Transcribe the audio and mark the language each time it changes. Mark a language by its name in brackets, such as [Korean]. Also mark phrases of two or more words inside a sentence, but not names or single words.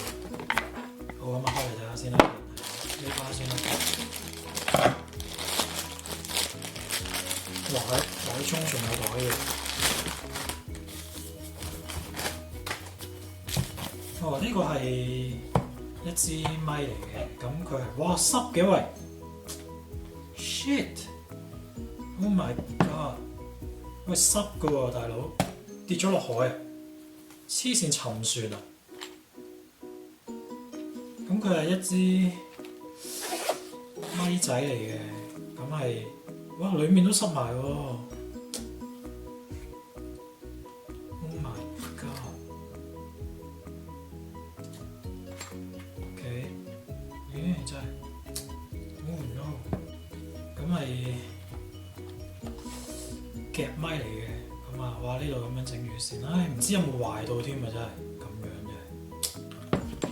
[Cantonese] 好，咁啊開嚟睇下先啦，呢包先啦。哇！袋中仲有袋嘅。哦，呢個係一支咪嚟嘅，咁佢係哇濕嘅喂 ！shit！ [English] Oh my god！ [Cantonese] 喂濕嘅喎，大佬跌咗落海啊！黐線沉船啊！咁佢係一支咪仔嚟嘅，咁係哇裡面都濕埋喎 ！ [English] Oh my god！ [Cantonese] OK， 咦真係 ， [English] Oh no！ [Cantonese] 咁係夾咪嚟嘅，咁啊哇呢度咁樣整住先，唉唔知有冇壞到添啊真係咁樣嘅。